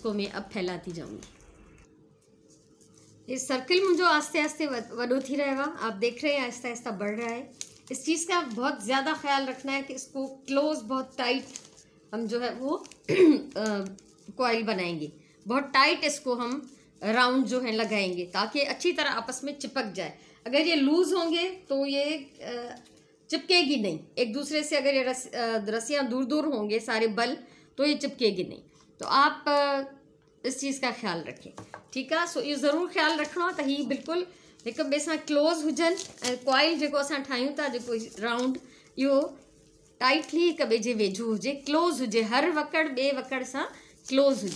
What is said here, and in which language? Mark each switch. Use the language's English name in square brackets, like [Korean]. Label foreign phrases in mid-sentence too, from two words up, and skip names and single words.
[Hindi] तो इसको मैं अब फैलाती जाऊंगी। ये सर्किल मुझे [Sindhi] आस्ते आस्ते वॾो थी रहियो आहे, [Hindi] आप देख रहे हैं आहिस्ता आहिस्ता बढ़ रहा है। इस चीज़ का बहुत ज़्यादा ख्याल रखना है कि इसको क्लोज बहुत टाइट हम जो है वो कॉइल बनाएंगे, बहुत टाइट इसको हम राउंड जो है लगाएंगे ताकि अच्छी तरह आपस में चिपक जाए। अगर ये लूज़ होंगे तो ये चिपकेगी नहीं एक दूसरे से। अगर ये रस्सियाँ दूर दूर होंगे सारे बल तो ये चिपकेगी नहीं। तो आप इस चीज़ का ख्याल रखें, ठीक है। सो ये ज़रूर ख्याल रखना [Sindhi] त ही बिल्कुलु हिक ॿिए सां क्लोज़ हुजनि ऐं कॉइल जेको असां ठाहियूं था जेको राउंड इहो टाइटली हिक ॿिए जे वेझो हुजे, क्लोज़ हुजे, हर वकड़ ॿिए वकड़ सां क्लोज़ हुजे।